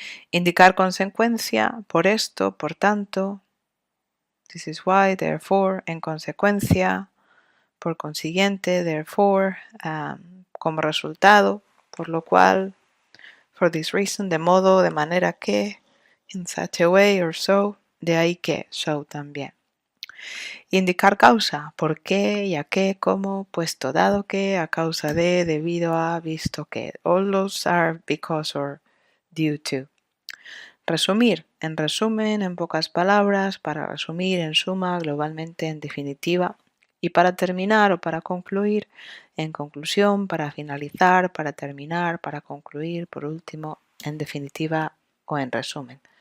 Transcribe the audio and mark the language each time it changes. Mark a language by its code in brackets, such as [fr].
[es] Indicar consecuencia, por esto, por tanto, [en] this is why, therefore, [es] en consecuencia, por consiguiente, [en] therefore, [es] como resultado, por lo cual, [en] for this reason, [es] de modo, de manera que, [en] in such a way or so, [es] de ahí que, so también. Indicar causa, por qué y a qué, cómo, puesto dado que, a causa de, debido a, visto que. [en] All those are because or due to. [es] Resumir, en resumen, en pocas palabras, para resumir, en suma, globalmente, en definitiva. Y para terminar o para concluir, en conclusión, para finalizar, para terminar, para concluir, por último, en definitiva o en resumen.